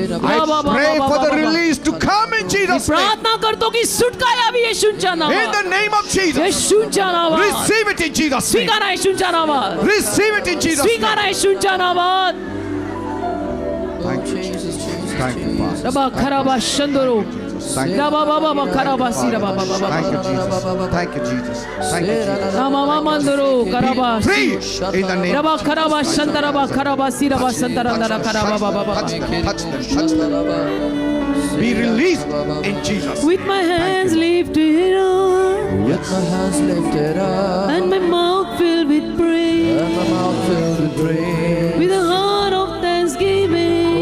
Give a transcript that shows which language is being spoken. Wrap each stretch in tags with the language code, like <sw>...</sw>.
<en>I pray for the release to come in</en> <mr>मी</mr> <en>Jesus' name.</en> <mr>प्रार्थना करतो की सुटका यावी येशूंच्या</mr> <en>In</en> <mr>नावात.</mr> <en>the name of Jesus.</en> <mr>येशूंच्या नावात.</mr> <en>Receive it in Jesus' name.</en> <mr>स्वीकारा येशूंच्या नावात.</mr> <en>Receive it in Jesus' name.</en> <mr>स्वीकारा येशूंच्या नावात.</mr> <en>Thank you, Jesus. Thank you, Master. रबा खराबा शंदोरो. Thank you. रबा बाबा बाबा खराबा सी रबा बाबा बाबा. Thank you, Jesus. Thank you, Jesus. Thank you, Jesus. रामा मामंदरो कराबा. Free in the name. रबा खराबा शंदरबा खराबा सी रबा शंदरंदरा खराबा बाबा बाबा. Touch them, touch them, touch them. Be released in Jesus. With my hands lifted up With my hands lifted up and my mouth filled with praise, and my mouth filled with praise. with a heart of thanksgiving,</en>